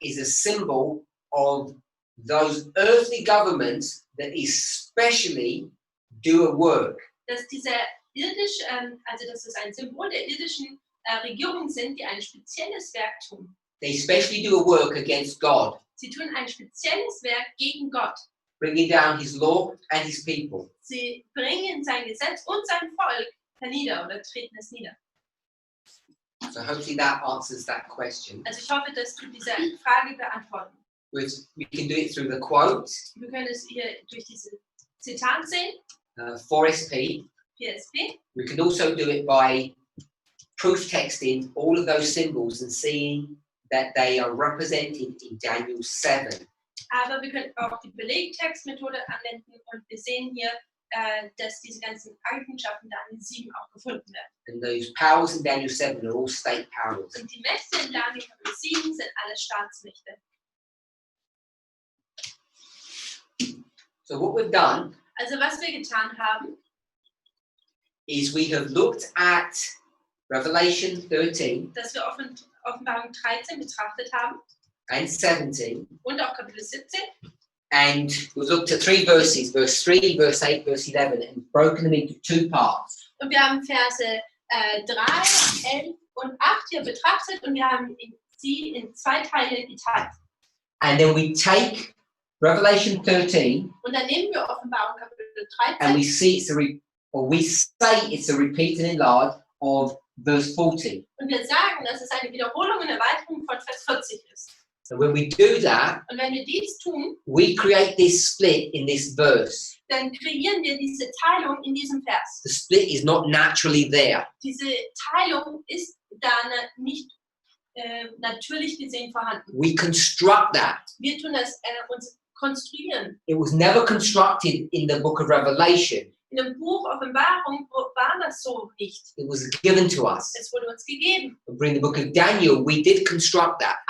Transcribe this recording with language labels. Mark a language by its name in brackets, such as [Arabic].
[English] is a symbol of those earthly governments that especially do a work. [German] dass diese dass es ein Symbol der irdischen Regierungen sind, die ein spezielles Werk tun. [English] They especially do a work against God, [German] Sie tun ein spezielles Werk gegen Gott. [English] bringing down his law and his people. [German] Sie bringen sein Gesetz und sein Volk hernieder oder treten es nieder. [English] So hopefully that answers that question. [German] Also ich hoffe, dass du diese Frage beantworten. [English] We can do it through the quote, [German] Wir können es hier durch diese Zitat sehen, [English] 4SP. [German] PSP. [English] We can also do it by proof texting all of those symbols and seeing that they are represented in Daniel 7. [German] Aber wir können auch die Belegtextmethode anwenden und wir sehen hier, dass diese ganzen Eigenschaften da in 7 auch gefunden werden. [English] And those powers in Daniel 7 are all state powers. [German] Und die Mächte in Daniel Kapitel 7 sind alle Staatsmächte. [English] So what we've done [German] Also was wir getan haben, [English] is we have looked at Revelation 13 [German] dass wir Offenbarung 13 betrachtet haben [English] and 17, [German] und auch Kapitel 17. [English] and we've looked at 3 verses, verse 3, verse 8, verse 11, and broken them into 2 parts. [German] Und wir haben Verse 3, 11 und 8 hier betrachtet und wir haben sie in 2 Teile geteilt. [English] And then we take Revelation 13 [German] Und dann nehmen wir Offenbarung Kapitel [English] and [German] 13 [English] we see we say it's a repeat and enlarge of verse 40. [German] und wir sagen, dass es eine Wiederholung und Erweiterung von Vers 40 ist. [English] So when we do that, [German] Und wenn wir dies tun, [English] we create this split in this verse. [German] dann kreieren wir diese Teilung in diesem Vers. [English] The split is not naturally there. [German] Diese Teilung ist da nicht natürlich gesehen vorhanden. [English] We construct that. [German] Wir tun das uns konstruieren. [English] It was never constructed in the book of Revelation. [German] In dem Buch Offenbarung war das so nicht. [English] It was given to us. [German] Es wurde uns gegeben. [English] But in the book of Daniel, we did construct that.